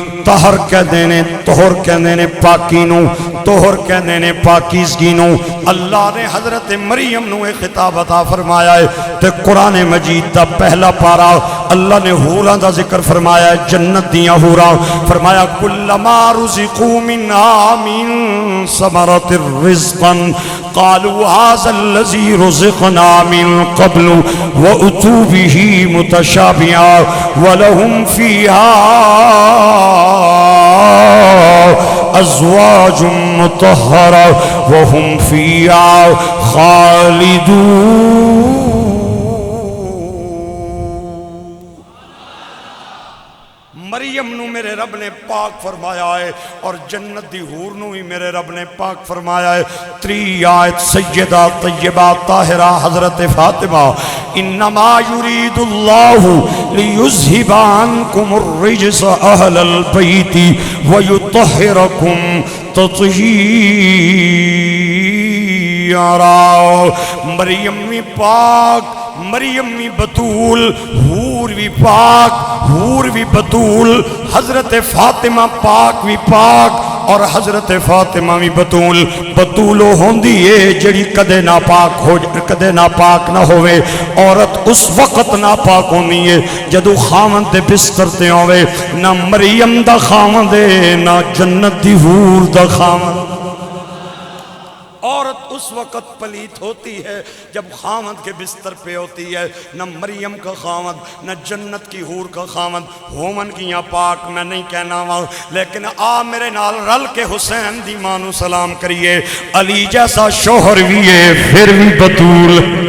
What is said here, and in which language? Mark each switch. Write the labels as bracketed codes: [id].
[pa] طہر کہہ دینے, طہر کہہ دینے پاکی نو, طہر کہہ دینے پاکیزگی نو. اللہ نے حضرت مریم نو ایک خطاب عطا فرمایا ہے. تے قرآن مجید دا پہلا پارا اللہ نے حوراں دا ذکر فرمایا ہے, جنت دیاں حوراں. [ur] فرمایا [ar] کلما رزقوا منہا من ثمرۃ رزقا قالوا هذا الذي رزقنا من قبل واتوا به متشابها ولهم فيها ازواج مطہرہ وهم فيها خالدون. [pa] مریم نو میرے رب نے پاک فرمایا ہے اور جنت دی حور نو ہی میرے رب نے پاک فرمایا ہے. [ur] 3 آیت سیدہ طیبہ طاہرہ حضرت فاطمہ. [ar] انما یرید اللہ لیذہب عنکم الرجس اہل البیت ویطہرکم تطہیرا. [ur] مریم بھی پاک, مریم بھی بطول, حور بھی پاک, حور بھی بطول, حضرت فاطمہ پاک بھی پاک اور حضرت فاطمہ بھی بطول. [pa] بطولو ہوندی ہے جڑی کدے ناپاک ہو, کدے ناپاک نہ ہوئے. عورت اس وقت ناپاک ہوندی ہے جدو خاوند دے بستر تے ہوئے. نہ مریم دا خاوند ہے نہ جنت دی حور دا خاوند. عورت [ur] اس وقت پلیت ہوتی ہے جب خاوند کے بستر پہ ہوتی ہے. نہ مریم کا خاوند [pa] نہ جنت کی حور کا خاوند ہومن کیاں پاک میں نہیں کہنا وا, لیکن آ میرے نال رل کے حسین دی ماں نو سلام کریے. [ur] علی جیسا شوہر بھی ہے پھر بھی بطول